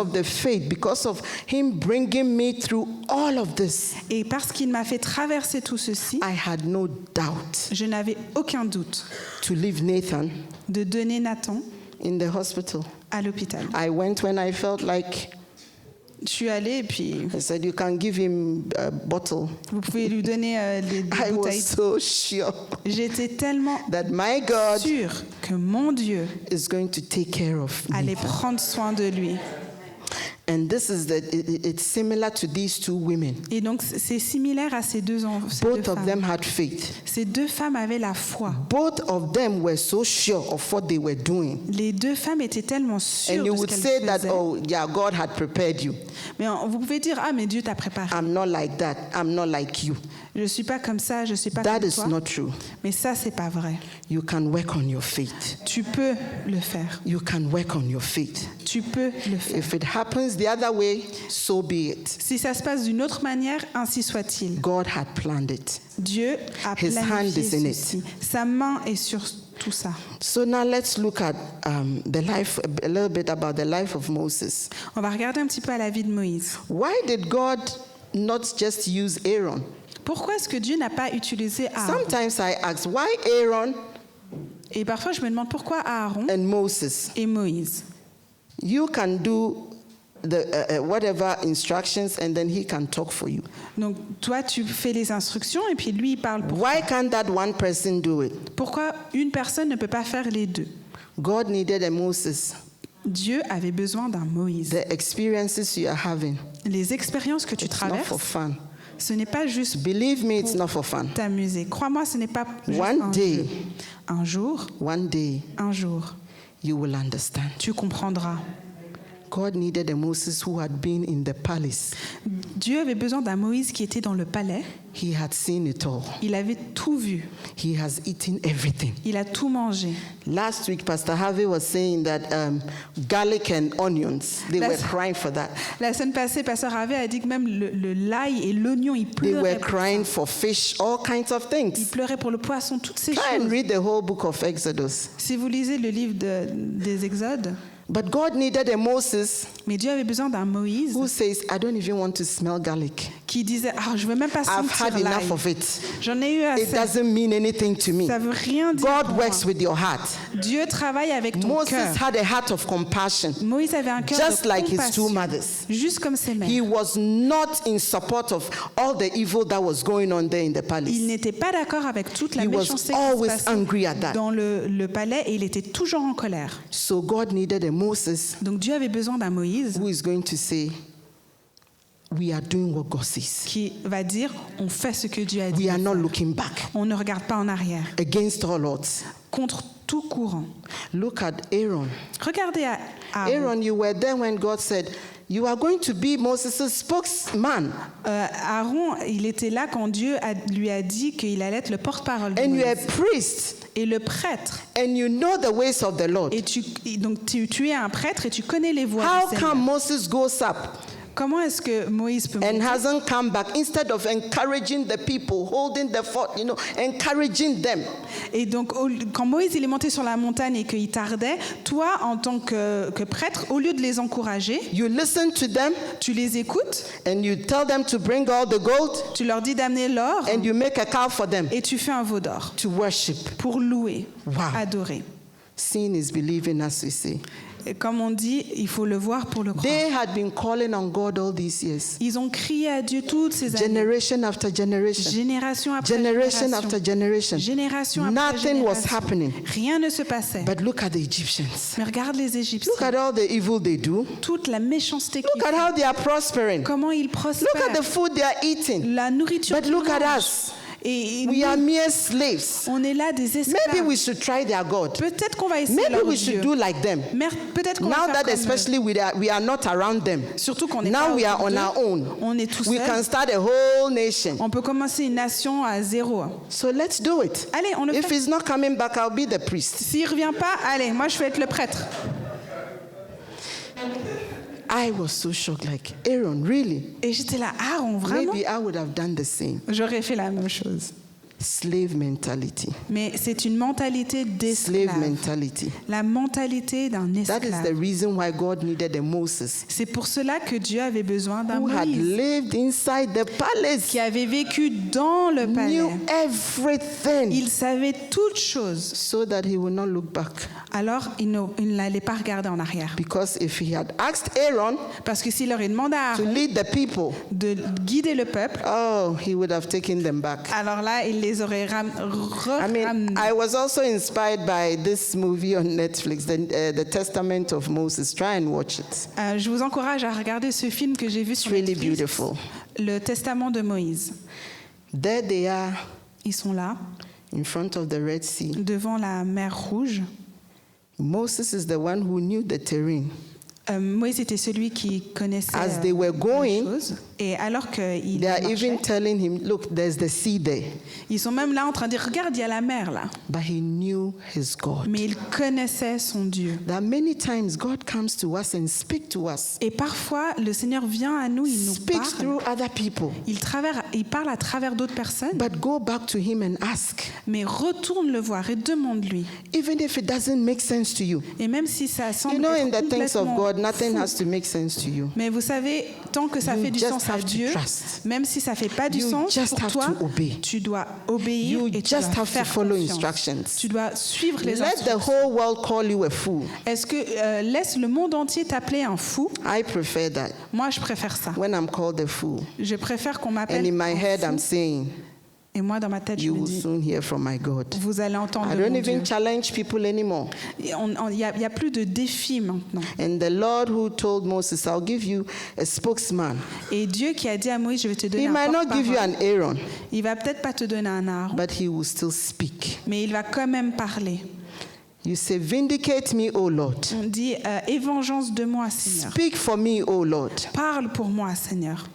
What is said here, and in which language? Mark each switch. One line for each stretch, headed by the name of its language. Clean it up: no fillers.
English: of the faith, because of Him bringing me through all of this,
French: Et parce qu'il m'a fait traverser tout ceci,
English: I had no doubt
French: je n'avais aucun doute
English: to leave Nathan
French: de donner Nathan
English: in the hospital.
French: à l'hôpital.
English: I went when I felt like,
French: Je suis allée et puis
English: I said, you can give him a bottle.
French: vous pouvez lui donner des
English: I was
French: bouteilles.
English: so sure
French: J'étais tellement
English: that my God
French: sûre que mon Dieu
English: is going to take care of me.
French: allait prendre soin de lui.
English: And this is it's similar to these two women.
French: Et donc c'est similaire à ces deux
English: Both of
French: femmes.
English: them had faith.
French: Ces deux femmes avaient la foi.
English: Both of them were so sure of what they were doing.
French: Les deux femmes étaient tellement sûres
English: And you
French: de ce
English: would
French: qu'elles
English: say that,
French: faisaient.
English: oh, yeah, God had prepared you.
French: Mais vous pouvez dire, ah mais Dieu t'a préparé.
English: I'm not like that. I'm not like you.
French: Je ne suis pas comme ça, je ne suis pas
English: That
French: comme
English: is
French: toi.
English: not true.
French: Mais ça, c'est pas vrai.
English: You can work on your faith.
French: Tu peux le faire.
English: You can work on your faith.
French: Tu peux le faire.
English: If it happens the other way, so be it.
French: Si ça se passe d'une autre manière, ainsi soit-il.
English: God had planned it.
French: Dieu a
English: His hand is in
French: planifié
English: it.
French: ceci. Sa main est sur tout ça.
English: So now let's look at the life, a little bit about the life of Moses.
French: On va regarder un petit peu à la vie de Moïse.
English: Why did God not just use Aaron?
French: Pourquoi est-ce que Dieu n'a pas utilisé Aaron?
English: Sometimes I ask, why Aaron
French: Et parfois, je me demande pourquoi Aaron
English: and Moses?
French: et Moïse.
English: You can do the whatever instructions and then he can talk for you.
French: Donc, toi, tu fais les instructions et puis lui, il parle pour
English: Why can't that one person do it?
French: Pourquoi une personne ne peut pas faire les deux?
English: God needed a Moses.
French: Dieu avait besoin d'un Moïse.
English: The experiences you are having,
French: Les expériences que tu
English: it's not for
French: traverses,
English: fun.
French: ce n'est pas juste
English: Believe me, it's not for fun.
French: t'amuser. Crois-moi, ce n'est pas juste
English: One
French: un
English: day.
French: jeu. Un jour,
English: One day
French: un jour,
English: you will understand.
French: tu comprendras.
English: God needed a Moses who had been in the palace.
French: Dieu avait besoin d'un Moïse qui était dans le palais.
English: He had seen it all.
French: Il avait tout vu.
English: He has eaten everything.
French: Il a tout mangé.
English: Last week, Pastor Harvey was saying that garlic and onions, they were crying for that.
French: La semaine passée, Pasteur Harvey a dit que même l'ail et l'oignon, ils
English: They were crying for fish, all kinds of
French: Ils
English: things.
French: pleuraient pour le poisson, toutes ces
English: Try and read the whole book of Exodus.
French: Si vous lisez le livre des Exodes,
English: But God needed a Moses
French: mais Dieu avait besoin d'un Moïse
English: who says, I don't even want to smell garlic.
French: qui disait « Ah, je veux même pas
English: I've had
French: sentir l'ail.
English: enough of it.
French: J'en ai eu
English: It
French: assez.
English: doesn't mean anything to me.
French: Ça veut rien dire
English: God
French: pour moi.
English: works with your heart.
French: Dieu travaille avec ton
English: Moses
French: cœur.
English: had a heart of compassion,
French: Moïse avait un cœur
English: just
French: de
English: like his two
French: compassion,
English: mothers.
French: juste comme ses mères.
English: He was not in support of all the evil that was going on there in the palace.
French: n'était pas d'accord avec toute la
English: He was
French: méchanceté qui
English: always
French: se passait
English: angry at that.
French: dans le palais et il était toujours en colère.
English: So God needed a Moses
French: Donc Dieu avait besoin d'un Moïse
English: who is going to say, we are doing what God says.
French: qui va dire on fait ce que Dieu a dit.
English: We are
French: de
English: not
French: faire.
English: looking back
French: On ne regarde pas en arrière.
English: against all odds.
French: Contre tout courant.
English: Look at Aaron.
French: Regardez à
English: Aaron, you were there when God said, you are going to be Moses' spokesman.
French: Aaron, il était là quand Dieu lui a dit qu'il allait être le porte-parole de
English: And you are a
French: Moïse.
English: priest.
French: Et le prêtre.
English: And you know the ways of the Lord.
French: Et donc tu es un prêtre et tu connais les voies
English: How
French: du Seigneur.
English: come Moses goes up
French: Comment est-ce que Moïse peut
English: and
French: monter
English: hasn't come back instead of encouraging the people, holding the fort, encouraging them?
French: Et donc, quand Moïse il est monté sur la montagne et qu'il tardait, toi, en tant que prêtre, au lieu de les encourager,
English: You listen to them
French: tu les écoutes,
English: and you tell them to bring all the gold
French: tu leur dis d'amener l'or
English: and you make a calf for them
French: et tu fais un veau d'or
English: to worship.
French: pour louer,
English: Wow.
French: adorer.
English: Seeing is believing, as we say.
French: Et comme on dit, il faut le voir pour le croire.
English: They had been calling on God all these years,
French: Ils ont crié à Dieu toutes ces années,
English: generation after generation,
French: génération après
English: generation after generation.
French: génération après
English: Nothing was
French: génération.
English: happening.
French: Rien ne se passait.
English: But look at the Egyptians.
French: Mais regarde les Égyptiens,
English: Look at all the evil they do.
French: toute la méchanceté qu'ils
English: Look at
French: font,
English: how they are prospering.
French: comment ils
English: Look at
French: prospèrent,
English: the food they are eating.
French: la nourriture
English: But
French: qu'ils
English: look at
French: mangent.
English: us.
French: Et
English: We
French: nous,
English: are mere slaves.
French: on est là des esclaves.
English: Maybe we should try their God.
French: Peut-être qu'on va essayer
English: Maybe
French: leur
English: we
French: Dieu.
English: should do like them.
French: Mais peut-être qu'on
English: Now
French: va faire
English: that
French: comme eux.
English: especially we are not around them.
French: Surtout qu'on est
English: Now
French: pas
English: we are
French: autour
English: on
French: d'eux.
English: our own.
French: On est tout
English: We
French: seul.
English: can start a whole nation.
French: On peut commencer une nation à zéro.
English: So let's do it.
French: Allez, on le
English: If
French: fait.
English: he's not coming back, I'll be the priest.
French: S'il revient pas, allez, moi je vais être le prêtre.
English: I was so shocked, like, Aaron, really?
French: Et j'étais là, Aaron, vraiment?
English: Maybe I would have done the same.
French: J'aurais fait la même chose.
English: Slave mentality.
French: Mais c'est une mentalité
English: Slave
French: d'esclave.
English: mentality.
French: La mentalité d'un
English: That is the
French: esclave.
English: reason why God needed a Moses
French: C'est pour cela que Dieu avait besoin d'un
English: who had
French: Moïse
English: lived inside the palace,
French: qui avait vécu dans le
English: knew
French: palais.
English: everything,
French: Il savait toutes choses.
English: so that he would not look back.
French: Alors, il n'allait pas regarder en arrière.
English: Because if he had asked Aaron
French: Parce que s'il aurait demandé à
English: to
French: Aaron
English: lead the people,
French: de guider le peuple,
English: oh, he would have taken them back.
French: alors là, il les aurait
English: I mean,
French: ramenés.
English: I was also inspired by this movie on Netflix, the Testament of Moses. Try and watch it.
French: Je vous encourage à regarder ce film que j'ai vu
English: It's
French: sur
English: really
French: Netflix,
English: beautiful.
French: Le Testament de Moïse.
English: There they are
French: Ils sont là,
English: in front of the Red Sea.
French: devant la mer Rouge.
English: Moses is the one who knew the terrain.
French: Moïse était celui qui connaissait
English: As they were
French: les
English: going,
French: choses. Et alors qu'ils
English: They are even
French: marchaient,
English: telling him, look, there's the sea there.
French: ils sont même là en train de dire, regarde, il y a la mer là.
English: But he knew his God.
French: Mais il connaissait son Dieu.
English: That many times God comes to us and speaks to us.
French: Et parfois, le Seigneur vient à nous, il nous
English: Speaks
French: parle.
English: through other people.
French: Il parle à travers d'autres personnes.
English: But go back to him and ask.
French: Mais retourne le voir et demande-lui.
English: Even if it doesn't make sense to you.
French: Et même si ça semble
English: You know, in
French: être
English: the things of
French: complètement
English: God, nothing
French: fou.
English: has to make sense to you.
French: Mais vous savez, tant que ça
English: You
French: fait du
English: just
French: sens à
English: have to
French: Dieu,
English: trust.
French: même si ça fait pas du
English: You
French: sens
English: just
French: pour
English: have
French: toi,
English: to obey.
French: tu dois obéir
English: You
French: et tu
English: just have to
French: faire
English: follow
French: confiance.
English: instructions.
French: Tu dois suivre les
English: Let the
French: instructions.
English: whole world call you a fool.
French: Est-ce que laisse le monde entier t'appeler un fou?
English: I prefer that.
French: Moi, je préfère ça.
English: When I'm called a fool.
French: Je préfère qu'on
English: And
French: m'appelle
English: in my
French: un
English: head,
French: fou.
English: I'm saying,
French: Et moi, dans ma tête, je
English: you
French: me
English: will
French: dis,
English: soon hear from my God.
French: vous allez entendre
English: I
French: de
English: don't
French: mon Dieu.
English: even challenge people anymore.
French: Il n'y a plus de défis maintenant.
English: And the Lord who told Moses, I'll give you a spokesman.
French: Et Dieu qui a dit à Moïse, je vais te donner
English: He
French: un
English: might not give you
French: porte-parole.
English: an Aaron,
French: Il va peut-être pas te donner un Aaron,
English: but he will still speak.
French: mais il va quand même parler.
English: You say, vindicate me, O Lord.
French: On dit évangence de moi, Seigneur.
English: Speak for me, O Lord.
French: Parle pour moi, Seigneur.